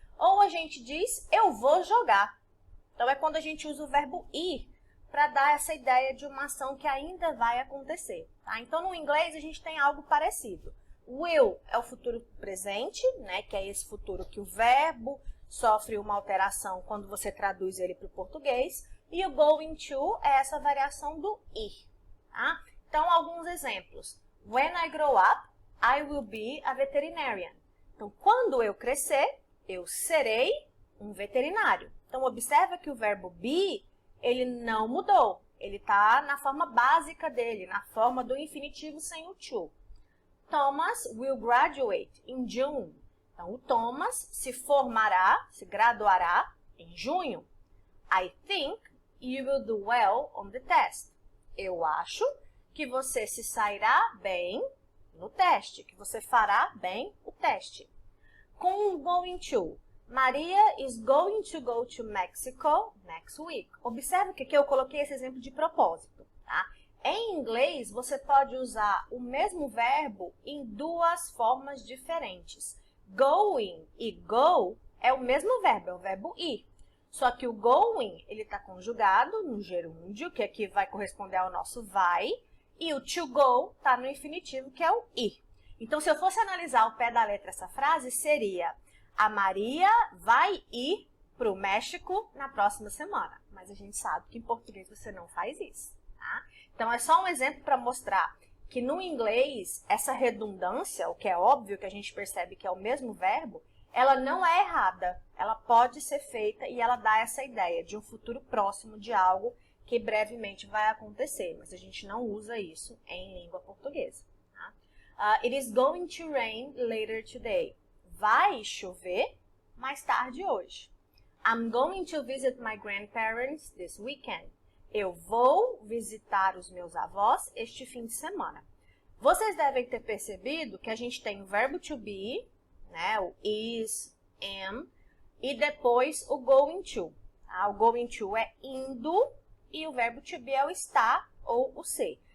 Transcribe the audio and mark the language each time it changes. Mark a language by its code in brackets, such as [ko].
[pt] Ou a gente diz, eu vou jogar. Então, é quando a gente usa o verbo ir para dar essa ideia de uma ação que ainda vai acontecer. Tá? Então, no inglês, a gente tem algo parecido. Will é o futuro presente, né, que é esse futuro que o verbo sofre uma alteração quando você traduz ele para o português. E o going to é essa variação do ir. Tá? Então, alguns exemplos. [en] When I grow up, I will be a veterinarian. [pt] Então, quando eu crescer, eu serei um veterinário. Então, observa que o verbo be, ele não mudou. Ele está na forma básica dele, na forma do infinitivo sem o to. [en] Thomas will graduate in June. [pt] Então, o Thomas se formará, se graduará em junho. [en] I think you will do well on the test. [pt] Eu acho que você se sairá bem no teste, que você fará bem o teste. com o going to. [en] Maria is going to go to Mexico next week. [pt] Observe que aqui eu coloquei esse exemplo de propósito, tá? Em inglês, você pode usar o mesmo verbo em duas formas diferentes. Going e go é o mesmo verbo, é o verbo ir. Só que o going, ele está conjugado no gerúndio, que aqui vai corresponder ao nosso vai, e o to go está no infinitivo, que é o ir. Então, se eu fosse analisar ao pé da letra essa frase, seria: a Maria vai ir para o México na próxima semana. Mas a gente sabe que em português você não faz isso, tá? Então, é só um exemplo para mostrar que no inglês, essa redundância, o que é óbvio que a gente percebe que é o mesmo verbo, ela não é errada. Ela pode ser feita e ela dá essa ideia de um futuro próximo de algo que brevemente vai acontecer. Mas a gente não usa isso em língua portuguesa. Tá? [en] It is going to rain later today. [pt] Vai chover mais tarde hoje. [en] I'm going to visit my grandparents this weekend. [pt] Eu vou visitar os meus avós este fim de semana. Vocês devem ter percebido que a gente tem o verbo to be, né, o is, am, e depois o going to. Tá? O going to é indo e o verbo to be é o estar ou o ser.